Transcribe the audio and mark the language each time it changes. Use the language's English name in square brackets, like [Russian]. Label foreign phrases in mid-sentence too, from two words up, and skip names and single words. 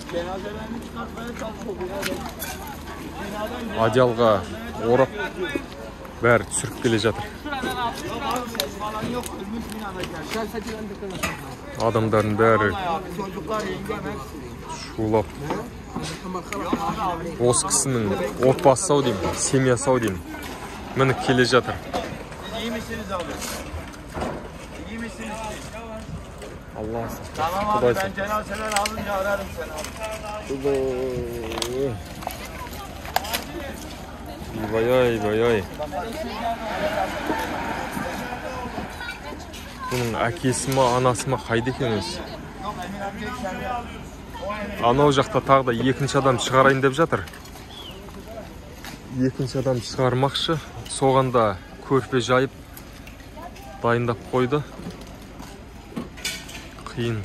[Kazakh] Одеялға орап бәрі түсіріп келе жатыр. Адамдардың бәрі шулап. Осы кісінің отбасы ау деймін, семьясы ау деймін. Міне келе жатыр. [Turkish] Allah sağ. Tamam abi, ben cenazeler alınca ararım seni abi. Vay. Bunun [Kazakh] әкесі ма, анасы ма қайда екен өзі? Анау жақта тағы да екінші адам шығарайын деп жатыр. екінші адам шығармақшы. Соғанда көрпе жайып дайындап қойды. Қиын.